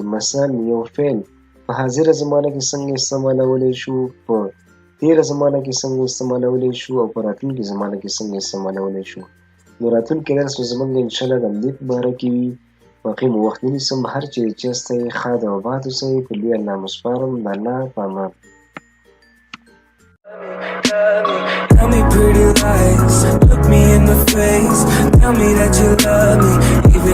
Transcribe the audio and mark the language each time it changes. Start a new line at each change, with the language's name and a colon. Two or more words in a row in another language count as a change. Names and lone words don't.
Pashto: مثال یو فعل په حاضره زمانه کې څنګه استعمالولی شو، په تېره زمانه کې څنګه استعمالولی شو، او په راتلونکې زمانه کې څنګه استعمالولی شو. نو راتلونکی درس به زموږ انشاءالله د همدې په باره کې وي. باقي مو وخت نه نیسم، هر چیرې چې یاستئ ښاد او آباد اوسئ. په لوی الله مو سپارم. د الله په امان.
English: Tell me pretty lies, look me in the face, tell me that you love me.